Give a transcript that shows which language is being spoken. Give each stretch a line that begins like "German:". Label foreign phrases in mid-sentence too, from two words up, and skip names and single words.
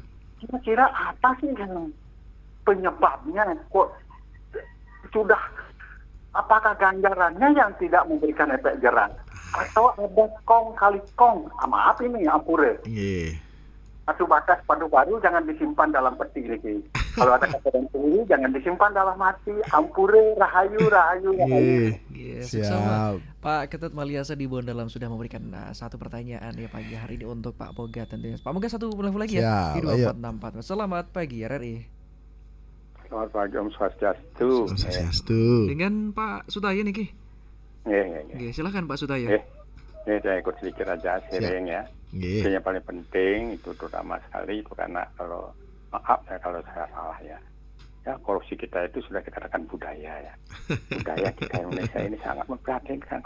Indonesian: kira-kira apa sih yang penyebabnya kok sudah, apakah ganjarannya yang tidak memberikan efek jerah? Atau ada kong kali kong, maaf ini ampure. Nggih. Satu batas paru-paru jangan disimpan dalam peti niki. Kalau ada kata sendiri jangan disimpan dalam hati.
Balinese: Ampure rahayu rahayu rahayu.
Indonesian: Yes, Siap. sama Pak Ketut Maliasa di Bondalam sudah memberikan satu pertanyaan ya pagi hari ini untuk Pak Moga tentunya. Pak Moga satu telepon lagi ya Siap, di ayo. 2464. Selamat pagi RRI. Selamat pagi
Balinese: Om Swastiastu.
Indonesian: Swastiastu. Dengan Pak Sutaya nih Ki. Nggih. Oke, silakan Pak Sutaya. Ini saya ikut sedikit aja sharing ya. Nggih. Itu yang paling penting itu terutama sekali itu karena kalau maaf ya kalau saya salah ya. Ya korupsi kita itu sudah kita katakan budaya ya. Budaya kita Indonesia ini sangat memprihatinkan.